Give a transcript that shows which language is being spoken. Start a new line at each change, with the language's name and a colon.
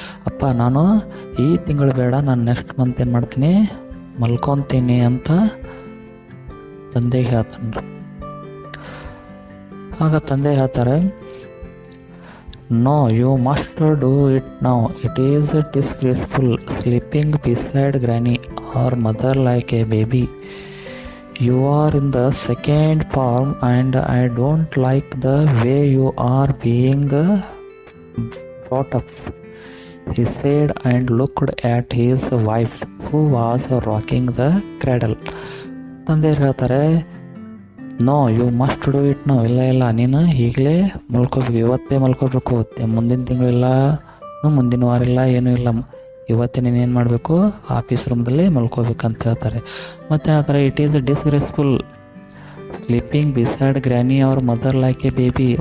Kannada: ಅಪ್ಪ ನಾನು ಈ ತಿಂಗಳು ಬೇಡ, ನಾನು
English: next month
Kannada: ಏನು ಮಾಡ್ತೀನಿ ಮಲ್ಕೊತೀನಿ ಅಂತ ತಂದೆಗೆ ಹೇಳ್ತಾನೆ. ಆಗ ತಂದೆ ಹೇಳ್ತಾರೆ,
English: No you must do it now, it is disgraceful sleeping beside granny or mother like a baby. You are in the second form and I don't like the way you are being brought up, he said and looked at his wife who was rocking the cradle.
Kannada: ತಂದೆ ಹೇಳ್ತಾರೆ,
English: no you must do it no,
Kannada: ಇಲ್ಲ ನೀನು ಈಗಲೇ ಮಲ್ಕೋಬೇಕು, ಇವತ್ತೇ ಮಲ್ಕೋಬೇಕು, ಮುಂದಿನ ತಿಂಗಳಿಲ್ಲ, ಮುಂದಿನ ವಾರ ಇಲ್ಲ, ಏನೂ ಇಲ್ಲ, ಇವತ್ತೇ ನೀನೇನು ಮಾಡಬೇಕು ಆಫೀಸ್ ರೂಮ್ದಲ್ಲಿ ಮಲ್ಕೋಬೇಕಂತ ಹೇಳ್ತಾರೆ. ಮತ್ತು ಹೇಳ್ತಾರೆ,
English: It is disgraceful sleeping beside granny ಅವ್ರ mother like a baby.